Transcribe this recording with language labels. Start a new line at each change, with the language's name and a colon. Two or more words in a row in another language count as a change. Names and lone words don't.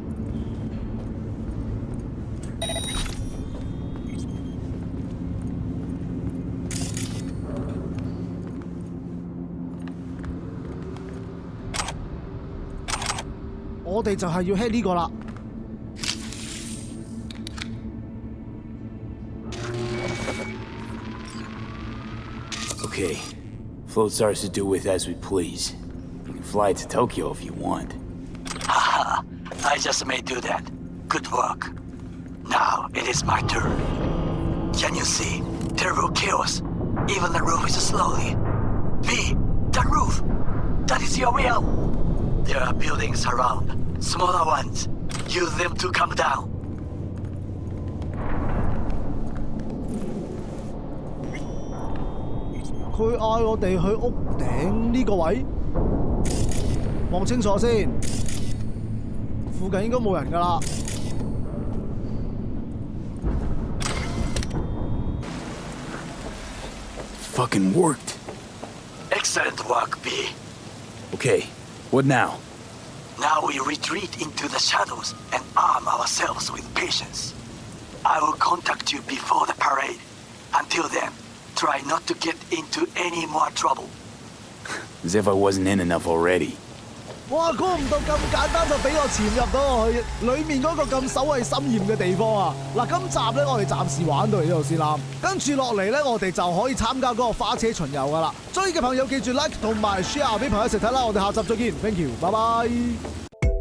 Cantonese: 我哋就係要 hit 呢個啦。
English: Okay, float's ours to do with as we please. You can fly to Tokyo if you want. Haha, I just may do that. Good work. Now it is my turn. Can you see? Terrible chaos. Even the roof is slowly. V, the roof! That is your will! There are buildings around. Smaller ones. Use them to come down.
Cantonese: 佢嗌我哋去屋頂呢個位，望清楚先。附近應該冇人㗎啦。
English: Fucking worked. Excellent work, B. Okay, what now? Now we retreat into the shadows and arm ourselves with patience. I will contact you before the parade. Until then, try not to get into any more trouble. As if I wasn't in enough already. 哇！
Cantonese: 估唔到咁簡單就俾我潛入到去裡面嗰個咁守衞森嚴嘅地方啊！嗱，今集咧我哋暫時玩到嚟呢度先啦，跟住落嚟咧我哋就可以參加嗰個花車巡遊噶啦。中意嘅朋友記住 like 同埋 share 俾朋友一齊睇啦！我哋下集再見 ，
English: thank you，
Cantonese: 拜拜。